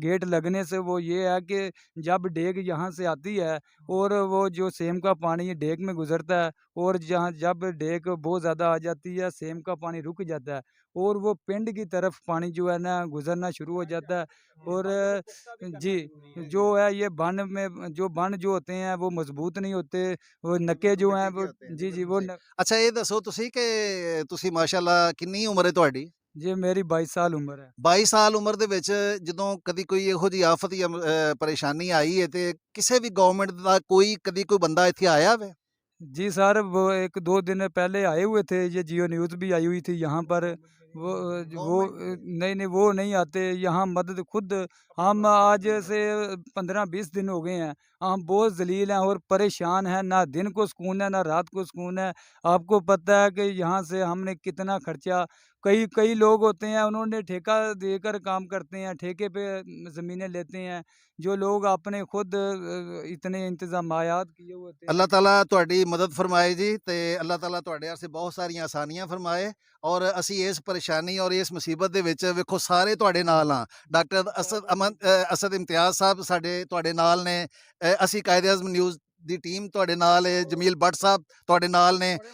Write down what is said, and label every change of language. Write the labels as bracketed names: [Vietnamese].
[Hindi] Gate लगने से वो ये है कि जब डेक यहाँ से आती है और वो जो सेम का पानी डेक में गुजरता है, और जहाँ जब डेक बहुत ज़्यादा आ जाती है, सेम का पानी रुक जाता है और वो पिंड की तरफ पानी जो है ना गुजरना शुरू हो जाता है। और जी, जो है ये बन में जो बन जो होते हैं वो मजबूत नहीं होते, वो नक्के जो हैं वो जी जी वो [Punjabi] अच्छा ये दसो तुसी कि ਤੁਸੀਂ ਮਾਸ਼ਾਅੱਲਾ ਕਿੰਨੀ ਉਮਰ ਹੈ ਤੁਹਾਡੀ? [Hindi] जी मेरी 22 साल उम्र है। 22 ਸਾਲ ਉਮਰ ਦੇ ਵਿੱਚ ਜਦੋਂ ਕਦੀ ਕੋਈ ਇਹੋ ਜਿਹੀ ਆਫਤ ਜਾਂ ਪਰੇਸ਼ਾਨੀ ਆਈ ਹੈ ਤੇ ਕਿਸੇ ਵੀ ਗਵਰਨਮੈਂਟ ਦਾ ਕਦੀ ਕੋਈ ਬੰਦਾ ਇੱਥੇ ਆਇਆ ਵੇ? जी सर, वो 1-2 दिन पहले आए हुए थे, ये जियो न्यूज़ भी आई हुई थी यहाँ पर। नहीं वो नहीं आते यहाँ मदद खुद। हम आज से 15-20 दिन हो गए हैं, हम बहुत ज़लील हैं और परेशान हैं, ना दिन को सुकून है ना रात को सुकून है। आपको पता है कि यहाँ से हमने कितना खर्चा, कई कई लोग होते हैं उन्होंने ठेका देकर काम करते हैं, ठेके पे ज़मीनें लेते हैं, जो लोग अपने खुद इतने इंतज़ामात किए हुए होते हैं। [Punjabi] ਅੱਲਾਹ ਤਾਲਾ ਤੁਹਾਡੀ ਮਦਦ ਫਰਮਾਏ ਜੀ ਤੇ ਅੱਲਾਹ ਤਾਲਾ ਤੁਹਾਡੇ ਵਾਸਤੇ ਬਹੁਤ ਸਾਰੀਆਂ ਆਸਾਨੀਆਂ ਫਰਮਾਏ। ਔਰ ਅਸੀਂ ਇਸ ਪਰੇਸ਼ਾਨੀ ਔਰ ਇਸ ਮੁਸੀਬਤ ਦੇ ਵਿੱਚ ਵੇਖੋ ਸਾਰੇ ਤੁਹਾਡੇ ਨਾਲ ਆ। ਡਾਕਟਰ ਅਸਦ ਇਮਤਿਆਜ਼ ਸਾਹਿਬ ਸਾਡੇ ਤੁਹਾਡੇ ਨਾਲ ਨੇ। ਅਸੀਂ ਕਾਇਦੇ ਆਜ਼ਮ ਨਿਊਜ਼ ਦੀ ਟੀਮ ਤੁਹਾਡੇ ਨਾਲ ਹੈ। ਜਮੀਲ ਬੱਟ ਸਾਹਿਬ ਤੁਹਾਡੇ ਨਾਲ ਨੇ।